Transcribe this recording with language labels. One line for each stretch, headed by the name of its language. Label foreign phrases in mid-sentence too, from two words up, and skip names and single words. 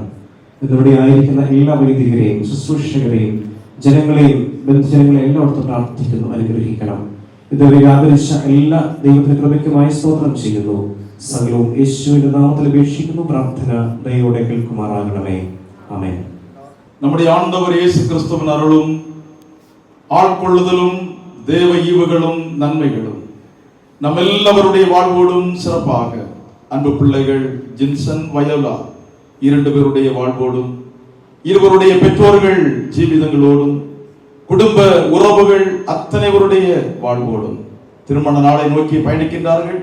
Malayalam: ഇതിലൂടെ ആയിരിക്കുന്ന എല്ലാ വൈദികരെയും ശുശ്രൂഷകരെയും ജനങ്ങളെയും ബന്ധുജനങ്ങളെയും എല്ലായിടത്തും പ്രാർത്ഥിക്കുന്നു, അനുഗ്രഹിക്കണം. ഇതുവരെ ആദരിച്ച എല്ലാ ദൈവത്തിന്റെ കൃപയ്ക്കുമായി സ്തോത്രം ചെയ്യുന്നു. സകലവും യേശുവിന്റെ നാമത്തിൽ അപേക്ഷിക്കുന്നു. പ്രാർത്ഥന ദയയോടെ കേൾക്കുമാറാകണമേ. ആമേൻ.
Tamil: நம்முடைய ஆண்டவர் இயேசு கிறிஸ்துவின் அருளும் ஆட்கொள்ளுதலும் தேவ ஈவுகளும் நன்மைகளும் நம்ம எல்லாவருடைய வாழ்வோடும் சிறப்பாக அன்பு பிள்ளைகள் ஜின்சன் வயோலா 2 பேருடைய வாழ்வோடும் இருவருடைய பெற்றோர்கள் ஜீவிதங்களோடும் குடும்ப உறவுகள் அத்தனைவருடைய வாழ்வோடும் திருமண நாளை நோக்கி பயணிக்கின்றார்கள்.